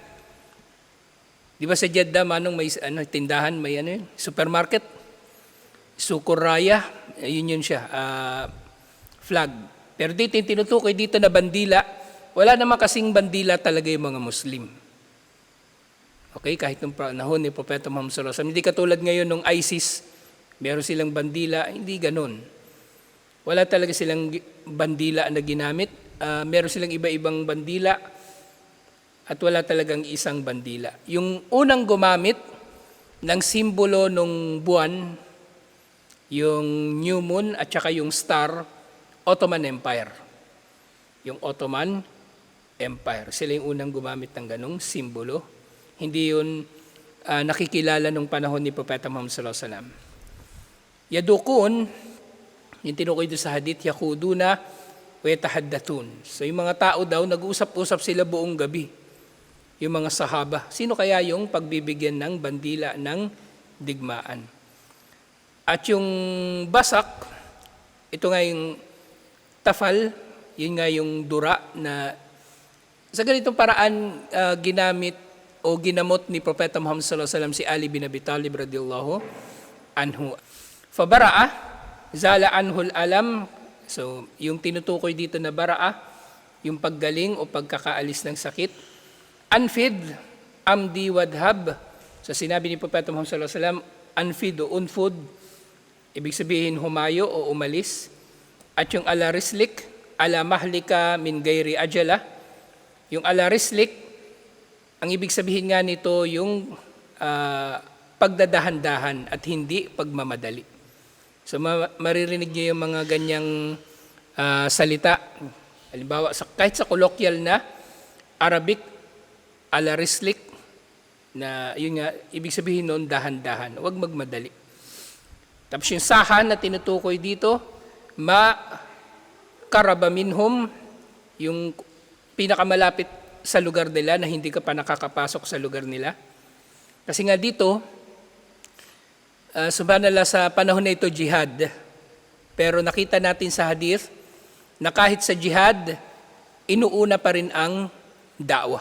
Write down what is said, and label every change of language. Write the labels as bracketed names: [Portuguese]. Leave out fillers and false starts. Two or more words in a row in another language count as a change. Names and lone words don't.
[Filipino] Di ba sa Jeddah, manong may tindahan, may supermarket? Sukur raya, yun siya, flag. Pero dito yung tinutukoy dito na bandila, wala naman kasing bandila talaga yung mga Muslim. Okay, kahit nung panahon ni Propeta Muhammad [Arabic] صلى الله عليه وسلم, [Filipino] hindi katulad ngayon nung ISIS, meron silang bandila, hindi ganon. Wala talaga silang bandila na ginamit. Meron silang iba-ibang bandila at wala talagang isang bandila. Yung unang gumamit ng simbolo ng buwan, yung [English] new moon [Filipino] at saka yung star, Ottoman Empire. Yung Ottoman Empire. Sila yung unang gumamit ng ganong simbolo. Hindi yun nakikilala nung panahon ni Propeta Muhammad [Arabic] صلى الله عليه وسلم. [Filipino] Yadukun, yung tinukoy doon sa hadith, [Arabic] يدوكون ويتحدثون. [Filipino] So yung mga tao daw, nag-uusap-usap sila buong gabi. Yung mga sahaba. Sino kaya yung pagbibigyan ng bandila ng digmaan? At yung basak, ito nga yung tafal, yun nga yung dura na sa ganitong paraan ginamit o ginamot ni Propeta Muhammad [Arabic] صلى الله عليه وسلم [Filipino] si Ali bin Abi Talib [Arabic] رضي الله عنه. فبرأ، زال عنه الألم. [Filipino] So, yung tinutukoy dito na bara'a, yung paggaling o pagkakaalis ng sakit. [Arabic] انفذ، امض واذهب. [Filipino] So, sinabi ni Propeta Muhammad [Arabic] صلى الله عليه وسلم, [Filipino] anfid o unfud, ibig sabihin humayo o umalis. At yung [Arabic] على رسلك، على مهلك من غير عجلة. [Filipino] Yung [Arabic] على رسلك, [Filipino] ang ibig sabihin nga nito yung pagdadahan-dahan at hindi pagmamadali. So maririnig niyo yung mga ganyang salita. Halimbawa, kahit sa colloquial na Arabic, [Arabic] على رسلك, [Filipino] na yun nga, ibig sabihin nun, dahan-dahan, huwag magmadali. Tapos yung sahan na tinutukoy dito, [Arabic] قرب منهم, [Filipino] yung pinakamalapit sa lugar nila na hindi ka pa nakakapasok sa lugar nila. Kasi nga dito, subhanallah, sa panahon na ito, jihad. Pero nakita natin sa hadith na kahit sa jihad, inuuna pa rin ang da'wah.